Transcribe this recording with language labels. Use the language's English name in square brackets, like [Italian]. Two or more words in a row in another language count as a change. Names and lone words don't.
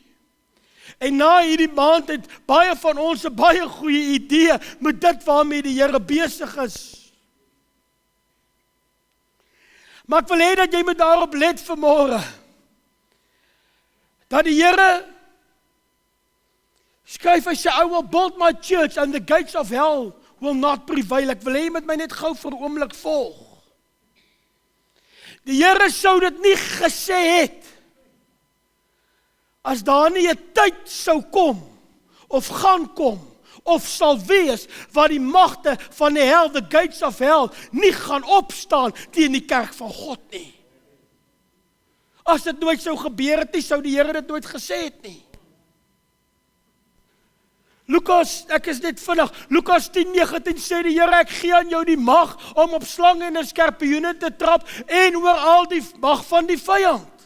[Afrikaans] En na hierdie maand het baie van ons 'n baie goeie idee met dit waarmee die Here besig is. Maar ek wil hê dat jy moet daarop let vanmôre, dat die Here skryf, hy sê, [English] I will build my church and the gates of hell will not prevail. [Afrikaans] Ek wil hê jy moet my net gou vir 'n oomblik volg. Die Here sou dit nie gesê het as daar nie 'n tyd sou kom of gaan kom of sal wees waar die magte van die hel, [English] the gates of hell, [Afrikaans] nie gaan opstaan teen die kerk van God nie. As dit nooit sou gebeur het nie, sou die Here dit nooit gesê het nie. Lukas, ek is net vinnig, Lukas 10:19 sê die Here, ek gee aan jou die mag om op slange en skorpioene te trap en oor al die mag van die vyand.